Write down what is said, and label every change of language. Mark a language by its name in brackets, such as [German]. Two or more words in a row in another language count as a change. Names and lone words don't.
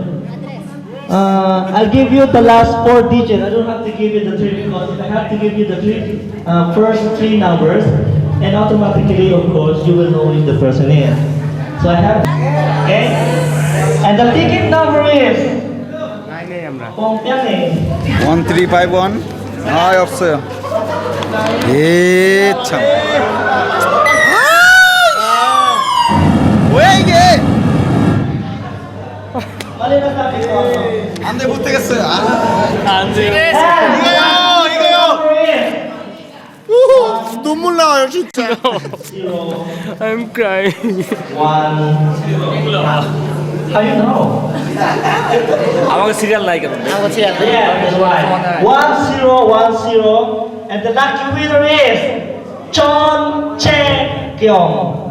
[English] I'll give you the last 4 digits. I don't have to give you the 3 because if I have to give you the first 3 numbers, and automatically, of course, you will know who the person is. So I have, okay? And the ticket number is 1351. [Korean] 아, 없어요. 예, 참. 뭐야 이게? [Filipino] Mali na sabi ko. [Korean] 안 돼, 못 되겠어요. 아. 이거요. 눈물 나와요, 진짜. [English] 0, I'm crying. 1. How you know? [Korean] 아마가 시리얼 나이거든요. [English] Yeah, that's right. 1010, and the lucky winner is John Chae-kyung.